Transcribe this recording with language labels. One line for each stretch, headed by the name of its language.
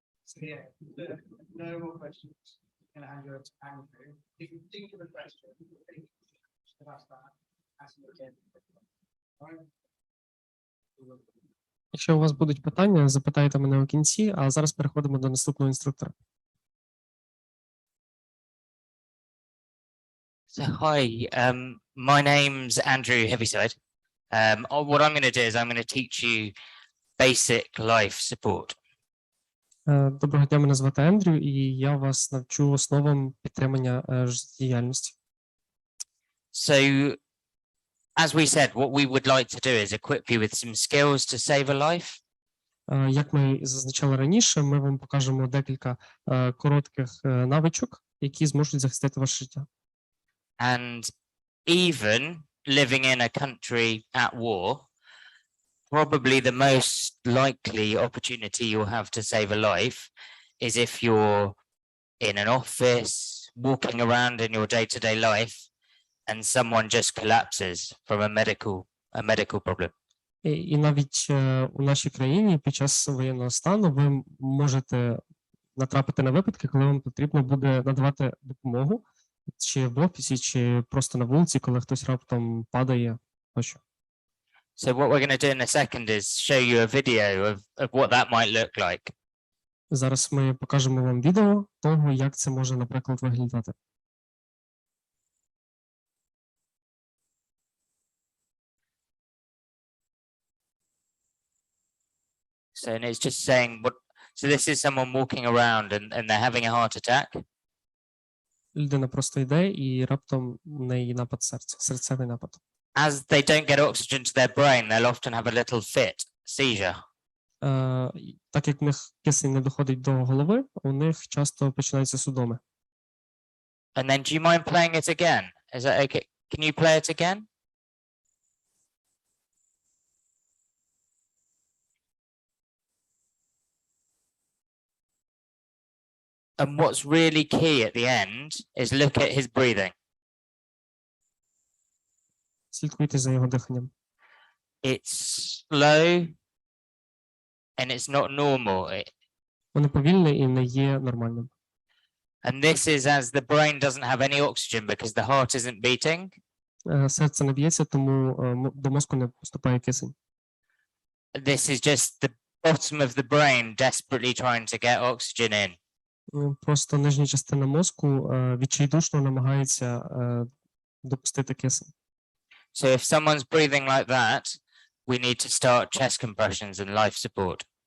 English: So yeah, no more questions. I'm going to hand you over to Andrew. If you think of a question, ask that. Ask it again. All right.
Ukrainian: Якщо у вас будуть питання, запитайте мене у кінці, а зараз переходимо до наступного інструктора.
English: So hi, my name's Andrew Heavyside. What I'm going to do is I'm going to teach you basic life support.
Ukrainian: Доброго дня, мене звати Ендрю, і я вас навчу основам підтримання життєдіяльності.
English: So, as we said, what we would like to do is equip you with some skills to save a life.
Ukrainian: Як ми зазначали раніше, ми вам покажемо декілька коротких навичок, які зможуть захистити ваше життя.
English: And even living in a country at war, probably the most likely opportunity you'll have to save a life is if you're in an office, walking around in your day-to-day life, and someone just collapses from a medical problem.
Ukrainian: І навіть у нашій країні під час воєнного стану ви можете натрапити на випадки, коли вам потрібно буде надавати допомогу, чи в офісі, чи просто на вулиці, коли хтось раптом падає, тощо.
English: So what we're going to do in a second is show you a video of what that might look like.
Ukrainian: Зараз ми покажемо вам відео того, як це може, наприклад, виглядати.
English: So and it's just saying what. So this is someone walking around and they're having a heart attack.
Ukrainian: Людина просто йде і раптом в неї напад серця, серцевий напад.
English: As they don't get oxygen to their brain, they'll often have a little fit, seizure.
Ukrainian: Так як в них кисень не доходить до голови, у них часто починаються судоми.
English: And then do you mind playing it again? Is that okay? Can you play it again? And what's really key at the end is look at his breathing.
Ukrainian: Слідкуйте за його диханням.
English: It's slow and it's not normal.
Ukrainian: Воно повільне і не є нормальним.
English: And this is as the brain doesn't have any oxygen because the heart isn't beating.
Ukrainian: Серце не б'ється, тому до мозку не поступає кисень.
English: This is just the bottom of the brain desperately trying to get oxygen in.
Ukrainian: Просто нижня частина мозку відчайдушно намагається допустити кисень.
English: So if someone's breathing like that, we need to start chest compressions and life support.